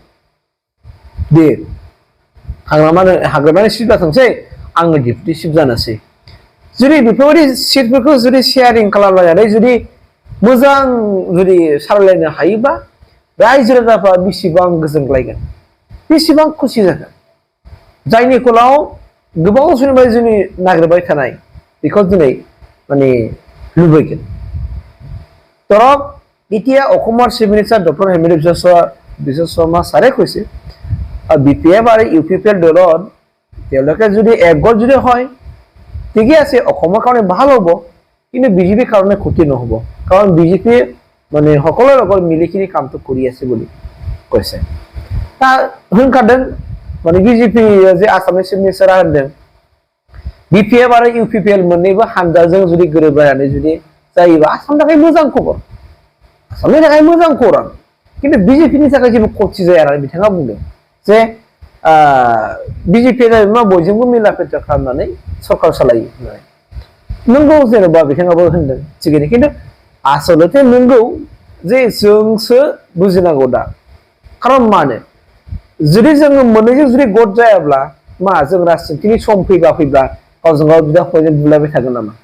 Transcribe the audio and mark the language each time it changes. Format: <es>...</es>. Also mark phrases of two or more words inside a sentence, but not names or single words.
<brx>दे हाग्रामानि सिट जाथोंसै आङो</brx> <en>deputy chief</en> <brx>जानोसै जुदि बेफोरबायदि सिटफोरखौ जुदि शेयारिं खालामलायनानै जुदि मोजां जुदि सालायलायनो हायोबा रायजो राजाफ्रा बेसेबां गोजोनग्लायगोन बेसेबां खुसि जागोन जायनि फलाव गोबां समनिफ्राय जोंनि नागिरबाय थानाय बेखौ दिनै माने लुबैगोन ধৰক</brx> <as>এতিয়া অসমৰ</as> <en>chief minister doctor</en> <as>হেমেন্দ্ৰ বিশ্ব শৰ্মা ছাৰে কৈছে BPF আৰু UPPL দলত তেওঁলোকে যদি একগোট যদি হয় ঠিকই আছে অসমৰ কাৰণে ভাল হ'ব কিন্তু বিজেপিৰ কাৰণে ক্ষতি নহ'ব কাৰণ বিজেপি মানে সকলোৰে লগত মিলিকিনি কামটো কৰি আছে বুলি কৈছে তা হুনকাদেন মানে বিজেপি যে আসামनि</as> <en>chief minister</en> <as>होनदों</as> <brx>BPF आरो UPPL मोननैबो हानजाजों जुदि गोरोबलायनानै जुदि जायोबा आसामनि थाखाय मोजां खबर आसामनि थाखाय मोजां खौरां किन्तु बिजेपिनि थाखाय जेबो खथि जाया होननानै बिथाङा बुंदों जे बिजेपिया जाहैबाय बयजोंबो मिलापेटा खालामनानै सरकार सालायो होननानै नंगौ जेनेबा बिथाङाबो होनदों थिगैनो किन्तु आसलते नंगौ जे जोंसो बुजिनांगौ दा खारन मानो जुदि जोङो मोननैजों जुदि गद जायाब्ला मा जों राजनितिनि सम फैबा गावजों गाव बिदा फंबायजों बुलायबाय थागोन</brx>